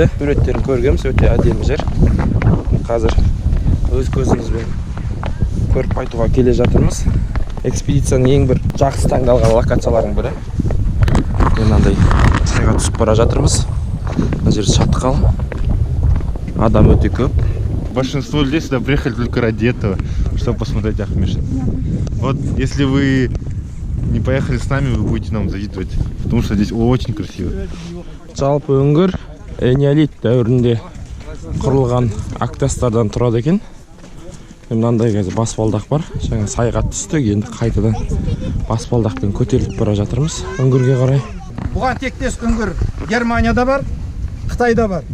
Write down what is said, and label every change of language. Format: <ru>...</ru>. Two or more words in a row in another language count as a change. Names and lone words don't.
<kk>Суреттерін көргенбіз, өте әдемі жер. Қазір өз көзімізбен көріп қайтуға келе жатырмыз. Экспедицияның ең бір жақсы таңдалған локациялардың бірі. Мынандай сайға түсіп бара жатырмыз. Мына жер шатқал. Адам өте көп.</kk> <ru>Большинство людей сюда приехали только ради этого, чтобы посмотреть Ақмешіт. Вот если вы не поехали с нами, вы будете нам завидовать, потому что здесь очень красиво.</ru> <kk>Жалпы үңгір энеолит дәуірінде құрылған ақтастардан тұрады екен. Мынандай қазір баспалдақ бар. Жаңа сайға түстік, енді қайтадан баспалдақпен көтеріліп бара жатырмыз үңгірге қарай. Бұған тектес үңгір Германияда бар, Қытайда бар.</kk>